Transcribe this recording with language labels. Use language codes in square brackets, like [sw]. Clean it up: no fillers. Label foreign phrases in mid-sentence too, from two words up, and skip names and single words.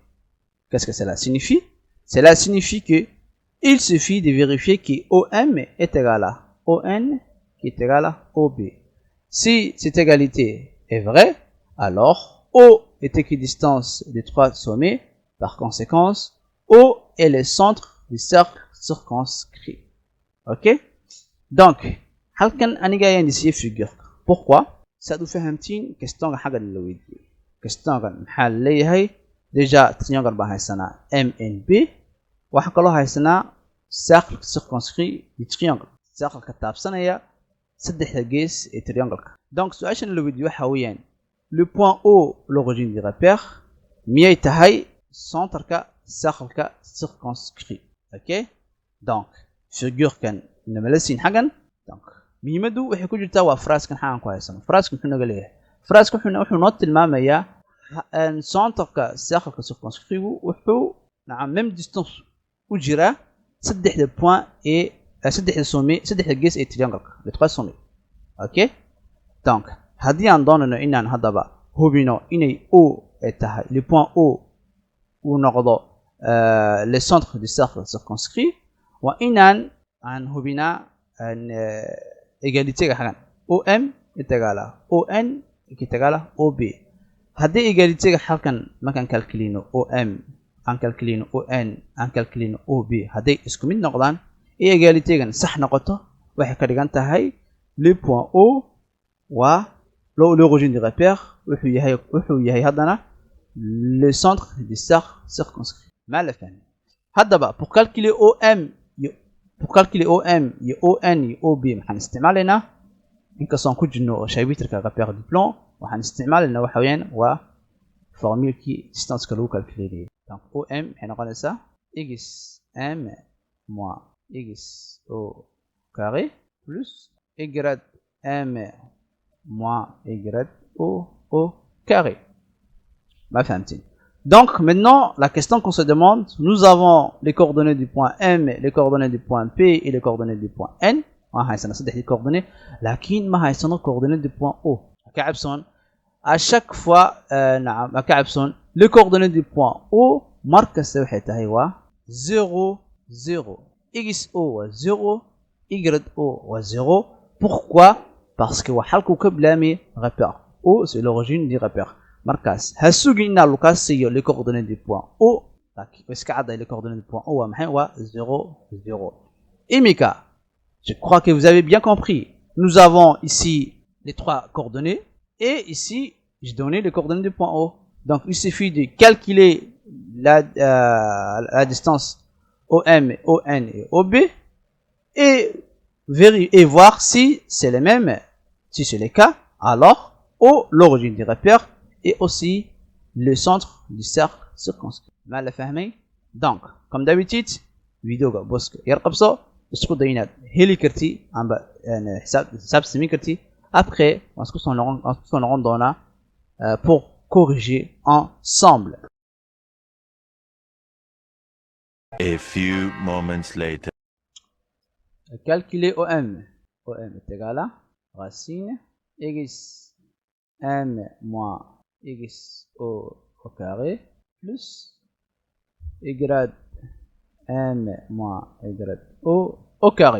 [fr] Qu'est-ce que cela signifie? Cela signifie que il suffit de vérifier que OM est égal à ON qui est égal à OB. Si cette égalité est vraie, alors O est équidistance des trois sommets. Par conséquent, O est le centre du cercle circonscrit. Ok? Donc, [so] halkan aniga ayaan dhisiyay figure. Pourquoi? Saad u fahamtiin questionka xaggan la weydiiyey. Questionkan maxaa la leeyahay? Déjà, triangle baan haysanaa MNP. Waxaan kaloo haysanaa [fr] cercle circonscrit du triangle. [so] Cercle ka taabsanaya saddexda gees ee triangle-ka. Donc, su-aashan la weydiiyey waxa weeyaan, [fr] le point O, l'origine du repère, [so] miyay tahay [fr] centre-ka cercle-ka circonscrit. [so] Ok? [fr] Donc, [so] figure-kan inama la siin xaggan. Donc, muhiimadu waxay ku jirtaa waa phrase-kan xaggan ku haysano. Phrase-kan wuxuu naga leeyahay. Phrase-kan wuxuu noo tilmaamayaa [fr] centre-ka cercle-ka circonscrit-gu [so] wuxuu [fr] même distance [so] u jiraa saddexda point et saddexda sommet, saddexda gees ee triangle-ka, [fr] les trois sommets. Ok? Donc, [so] haddii aan doonayno inaan haddaba hubino inay O ay tahay, [fr] le point O [so] uu noqdo [fr] le centre du cercle circonscrit, [so] waa inaan hubinaa égalité-ga xaggan. [fr] OM est égal à ON qui est égal à OB. [so] Haddii égalité-ga halkan markaan calculino OM, aan calculino ON, aan calculino OB, hadday isku mid noqdaan ee égalité-gan sax noqoto, waxay ka dhigan tahay [fr] le point O [so] waa [fr] l'origine du repère, [so] wuxuu yahay haddana [fr] le centre du cercle circonscrit. [so] Ma la fahmi? Haddaba, [fr] pour calculer OM [so] iyo ON iyo OB maxaan isticmaalaynaa? Inkastoo aan ku jirno chapitre-ka [fr] repère du plan, [so] waxaan isticmaalaynaa waxa weeyaan waa formule-kii distance-ka lagu calculeeyay. Donc, OM waxay noqonaysaa [fr] xm moins xo carré plus ym moins yo carré. [so] Ma fahmtiin? [fr] Donc, maintenant, la question qu'on se demande, nous avons les coordonnées du point M, les coordonnées du point P et les coordonnées du point N. On a des coordonnées, [so] lakin ma haysano [fr] coordonnées du point O. À chaque fois, les coordonnées du point O marque ça [so] waxay tahay waa [fr] 0 0. [so] XO waa 0, YO waa 0. [fr] Pourquoi? Parce que [so] waa halku ka bilaamay repère. [fr] O c'est l'origine du repère. [so] Markaas ha sugin inaa lukaas siiyo [fr] les coordonnées du point O. [so] Iska cadday [fr] les coordonnées du point O [so] waa maxay? Waa 0 0. Imika, [fr] je crois que vous avez bien compris. Nous avons ici les trois coordonnées et ici j'ai donné les coordonnées du point O. Donc il suffit de calculer la distance OM, ON et OB et voir si c'est les mêmes. Si c'est le cas, alors O, l'origine du repère, et aussi le centre du cercle circonscrit. mal فاهمين؟ donc comme d'habitude فيديوغا بوسك يرقبصو اسكو داينات هيلي كرتي عم يعني حساب سمي كرتي après on se rend dans là pour corriger ensemble. [en] A few moments later. [fr] Calculer OM. OM est égal à racine x m moins x au carré plus y m moins y au carré.